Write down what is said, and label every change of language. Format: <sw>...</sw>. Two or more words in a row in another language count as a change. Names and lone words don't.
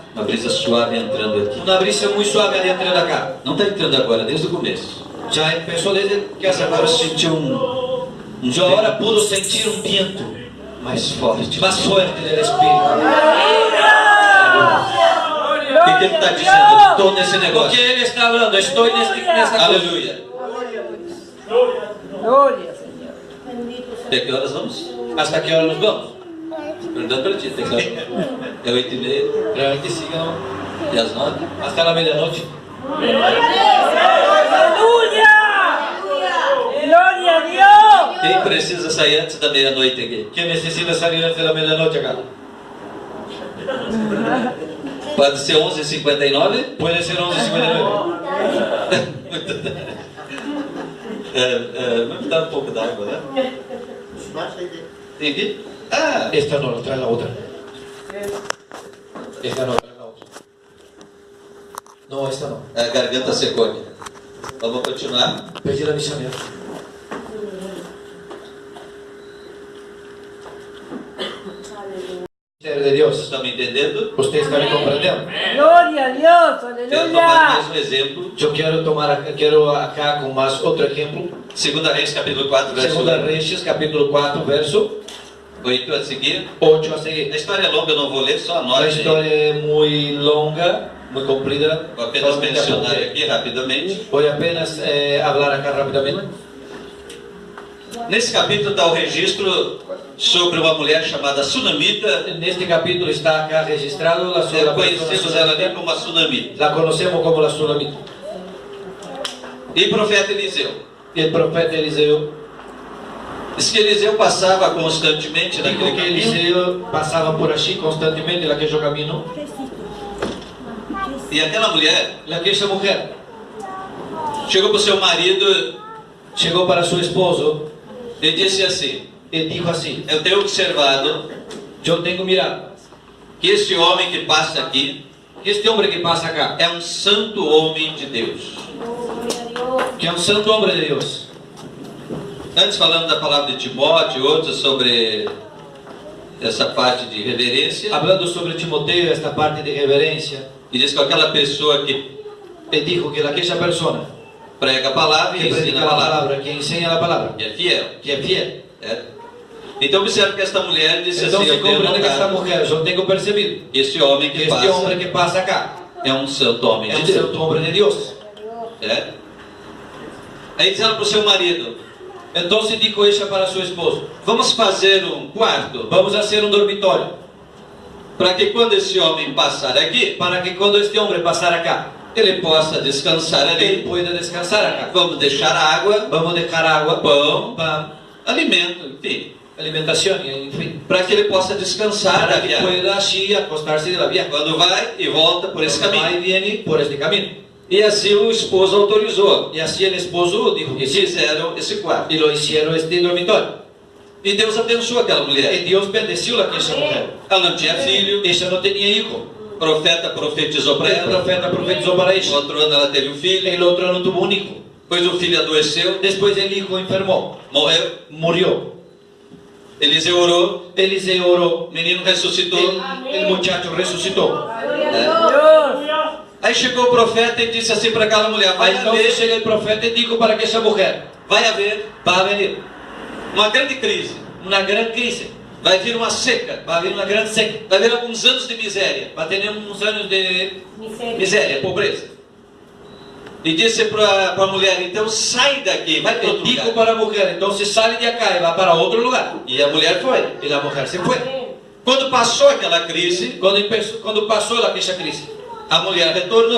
<pt>suave entrando aqui.</pt> <es>muy suave adentrando acá.</es> <pt>Não está entrando agora, desde o começo.</pt> <es>Ya empezó desde que hace</es> <pt>Agora eu</pt> <es>poco.</es> <pt>senti</pt> <es>Yo ahora puedo sentir un viento</es> <pt>mais forte.</pt> <es>más fuerte del Espíritu.</es> <pt>O que ele está dizendo? Estou nesse</pt> <es>Porque</es> <pt>negócio.</pt> <es>Él está hablando, estoy en esta cosa.</es> <pt>Aleluia.</pt> <es>Gloria, Señor.</es> <pt>Até que horas vamos?</pt> <es>¿Hasta qué hora nos vamos?</es> <pt>Perguntando para ti. É 8h30</pt> <es>Realmente que sigan</es> <pt>e às 9.</pt> <es>hasta la medianoche. Aleluya. Gloria a Dios.</es> <pt>Quem precisa sair antes da meia-noite aqui?</pt> <es>¿Quién necesita salir antes de la medianoche acá?</es> <pt>Pode ser 11h59?</pt> <es>Puede ser 11:59.</es> <pt>Vamos dar um pouco d'água, né? Tem aqui? Ah,</pt> <es>Esta no, trae la otra. Esta no, trae la otra. No, esta no.</es> <pt>a garganta secou aqui. Vamos continuar.</pt> <es>Pedi la misionera. De Dios.</es> <pt>Estão me entendendo?</pt> <es>¿Usted está me comprendiendo? Gloria a Dios.</es> <pt>Quero tomar mais</pt> <es>Aleluya.</es> <pt>um exemplo.</pt> <es>Yo quiero acá con más otro ejemplo.</es> <pt>2 Reis, capítulo 4, verso</pt> <es>Segunda Reyes, capítulo 4, verso</es> <pt>8 a seguir.</pt> <es>8 a seguir.</es> <pt>A história é longa, eu não vou ler, só</pt> <es>La</es> <pt>anote aí.</pt> <es>historia es muy longa, muy comprida.</es> <pt>Vou apenas</pt> <es>Solamente</es> <pt>mencionar</pt> <es>apunte.</es> <pt>aqui rapidamente.</pt> <es>Voy apenas hablar acá rápidamente.</es> <pt>Nesse capítulo está o registro sobre uma mulher chamada Sunamita.</pt> <es>En este capítulo está acá registrado la sola</es> <pt>Conhecemos ela ali</pt> <es>persona.</es> <pt>como a Sunamita.</pt> <es>La conocemos como la Sunamita.</es> <pt>E o profeta Eliseu.</pt> <es>Y el profeta Eliseo</es> <pt>Diz que Eliseu passava constantemente</pt> <es>dijo</es> <pt>naquele</pt> <es>que</es> <pt>caminho.</pt> <es>Eliseo pasaba por allí constantemente en aquel camino.</es> <pt>E aquela mulher</pt> <es>Aquella mujer</es> <pt>chegou para o seu marido</pt> <es>llegó para su esposo</es> <pt>e disse assim:</pt> <es>y dijo así:</es> <pt>eu tenho observado</pt> <es>yo tengo mirado</es> <pt>que esse homem que passa aqui</pt> <es>que este hombre que pasa acá,</es> <pt>é um santo homem de Deus.</pt> <es>que es un santo hombre de Dios.</es> <pt>Antes falando da palavra de Timóteo, outros sobre essa parte de reverência,</pt> <es>Hablando sobre Timoteo, esta parte de reverencia,</es> <pt>e diz que aquela pessoa que</pt> <es>él dijo que aquella persona</es> <pt>prega a palavra e</pt> <es>que</es> <pt>ensina</pt> <es>predica</es> <pt>a</pt> <es>la</es> <pt>palavra,</pt> <es>palabra, que enseña la palabra,</es> <pt>que é fiel.</pt> <es>que es fiel.</es> <pt>Né? Então observe que esta mulher disse assim:</pt> <es>Entonces</es> <pt>eu tenho</pt> <es>comprende que esta</es> <pt>notado</pt> <es>mujer, yo tengo percibido</es> <pt>que esse homem</pt> <es>que</es> <pt>que</pt> <es>este</es> <pt>passa</pt> <es>hombre que pasa acá</es> <pt>é um santo homem</pt> <es>es</es> <pt>de</pt> <es>un</es> <pt>Deus.</pt> <es>santo hombre de Dios.</es> <pt>Né? Aí diz ela para o seu marido:</pt> <es>Entonces dijo ella para su esposo:</es> <pt>vamos fazer um quarto</pt> <es>vamos a hacer un dormitorio</es> <pt>para que quando esse homem passar aqui,</pt> <es>para que cuando este hombre pasar acá,</es> <pt>ele possa descansar</pt> <es>él</es> <pt>ali.</pt> <es>pueda descansar acá.</es> <pt>Vamos deixar água,</pt> <es>Vamos a dejar agua,</es> <pt>pão,</pt> <es>pan,</es> <pt>alimento, enfim,</pt> <es>alimentación, en fin,</es> <pt>para que ele possa descansar da</pt> <es>para que</es> <pt>viagem.</pt> <es>pueda allí acostarse de la viaje.</es> <pt>Quando vai e volta por esse</pt> <es>Va y</es> <pt>caminho.</pt> <es>viene por este camino.</es> <pt>E assim o esposo autorizou.</pt> <es>Y así el esposo dijo</es> <pt>E</pt> <es>que sí,</es> <pt>fizeram esse quarto.</pt> <es>y lo hicieron este dormitorio.</es> <pt>E Deus abençoou aquela</pt> <es>Y</es> <pt>mulher.</pt> <es>Dios bendeció a aquella mujer.</es> <pt>Ela não tinha filho,</pt> <es>Ella no tenía hijo.</es> <pt>o profeta profetizou para</pt> <es>El</es> <pt>ela.</pt> <es>profeta profetizó para</es> <pt>No</pt> <es>ella.</es> <pt>outro ano ela teve um filho,</pt> <es>El otro no tuvo un hijo.</es> <pt>depois o filho adoeceu,</pt> <es>Después el hijo enfermó,</es> <pt>morreu.</pt> <es>murió.</es> <pt>Eliseu orou,</pt> <es>Eliseo oró,</es> <pt>o menino ressuscitou.</pt> <es>el muchacho resucitó. Dios.</es> <pt>Aí chegou o profeta e disse assim para aquela mulher: vai</pt> <es>Entonces</es> <pt>haver,</pt> <es>llega el profeta y dijo para aquella mujer:</es> <pt>vai haver</pt> <es>va a venir</es> <pt>uma grande crise,</pt> <es>una gran crisis,</es> <pt>vai vir uma seca,</pt> <es>va a haber una gran seca,</es> <pt>vai haver alguns anos de miséria,</pt> <es>va a tener unos años de miséria, pobreza.</es> <pt>E disse para a mulher: então sai daqui, vai para</pt> <es>Él</es> <pt>outro</pt> <es>dijo</es> <pt>lugar.</pt> <es>para la mujer: entonces sale de acá y va para otro lugar.</es> <pt>E a mulher foi.</pt> <es>Y la mujer se fue.</es> <pt>Quando passou aquela crise,</pt> <es>Cuando pasó aquella crisis,</es> <pt>a mulher retornou.</pt>